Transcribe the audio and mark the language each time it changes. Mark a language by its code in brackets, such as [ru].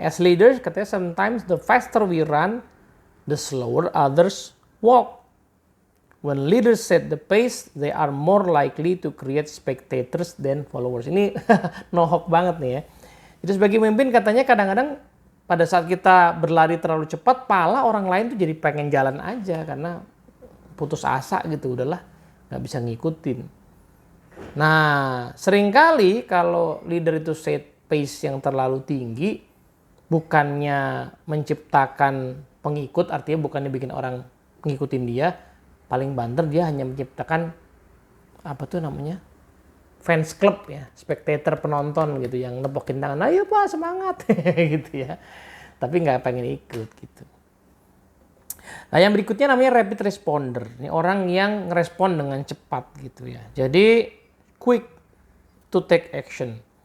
[en] As leaders, [id] katanya [en] sometimes the faster we run, the slower others walk. When leaders set the pace, they are more likely to create spectators than followers. [id] Ini nohok banget nih ya. Jadi sebagai pemimpin katanya kadang-kadang pada saat kita berlari terlalu cepat, pala orang lain tuh jadi pengen jalan aja karena putus asa gitu, udahlah nggak bisa ngikutin. Nah, seringkali kalau leader itu set pace yang terlalu tinggi, bukannya menciptakan pengikut, artinya bukannya bikin orang ngikutin dia, paling banter dia hanya menciptakan apa tuh namanya? Fans club ya, spectator penonton gitu yang nepokin tangan, ayo Pak semangat gitu ya. Tapi nggak pengen ikut gitu. Nah yang berikutnya namanya rapid responder. Ini orang yang ngerespon dengan cepat gitu ya. Jadi [en] quick to take action.